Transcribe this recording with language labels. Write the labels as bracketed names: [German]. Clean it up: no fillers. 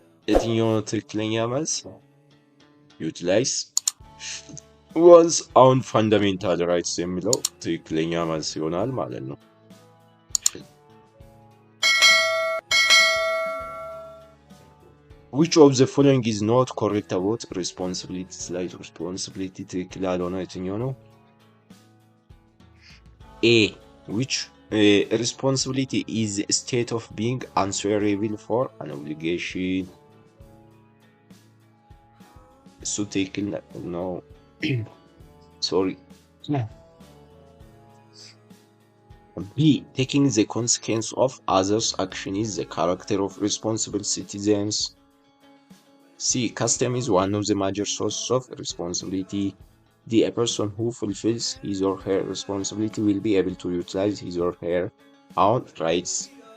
[Amharic] የትኛው ነው ትክክለኛ መልስ? [English] Utilize one's own fundamental rights [Amharic] የሚለው ትክክለኛ መልስ ይሆናል ማለት ነው። [English] Which of the following is not correct about responsibilities? [Amharic] ላይ responsibility ትክክል ያልሆነው የትኛው ነው? [English] A. Which responsibility is a state of being answerable for an obligation. [Amharic] እሱ ትክክል ነው። [English] Sorry. B. Taking the consequence of others' action is the character of responsible citizens. C. Custom is one of the major sources of responsibility. D. A person who fulfills his or her responsibility will be able to utilize his or her own rights.